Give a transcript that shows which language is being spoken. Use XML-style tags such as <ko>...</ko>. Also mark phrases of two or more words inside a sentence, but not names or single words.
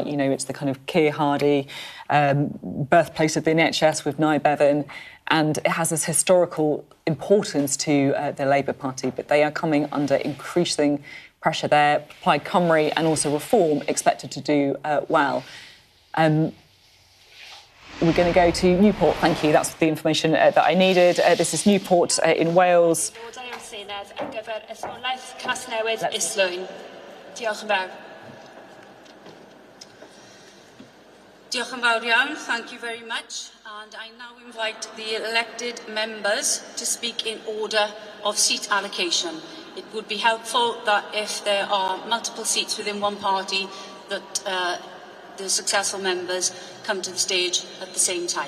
<en>You know, it's the kind of Keir Hardie birthplace of the NHS with Nye Bevan, and it has this historical importance to the Labour Party, but they are coming under increasing pressure there. Plaid Cymru and also Reform expected to do well. We're going to go to Newport, thank you. That's the information that I needed. This is Newport in Wales.</en> <cy>Diolch yn fawr. Diolch yn fawr iawn,</cy> <en>thank you very much. And I now invite the elected members to speak in order of seat allocation. It would be helpful that if there are multiple seats within one party, that the successful members come to the stage at the same time.</en>